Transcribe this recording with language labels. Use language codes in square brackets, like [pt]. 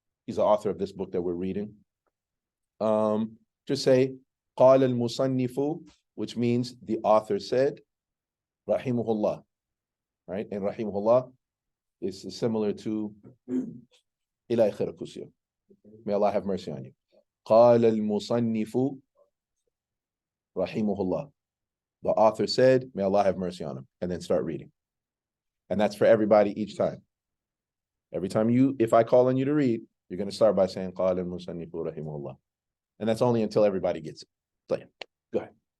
[en] He's the author of this book that we're reading. Just say, [ar] قال المصنف, [en] which means the author said, rahimahullah, right? And rahimahullah is similar to ila akhir kusya. May Allah have mercy on you. [ar] قال المصنف rahimahullah. [en] The author said, may Allah have mercy on him, and then start reading. And that's for everybody each time. Every time if I call on you to read, you're going to start by saying, [ar] قال المصنف رحمه الله. [en] And that's only until everybody gets it. So, go ahead.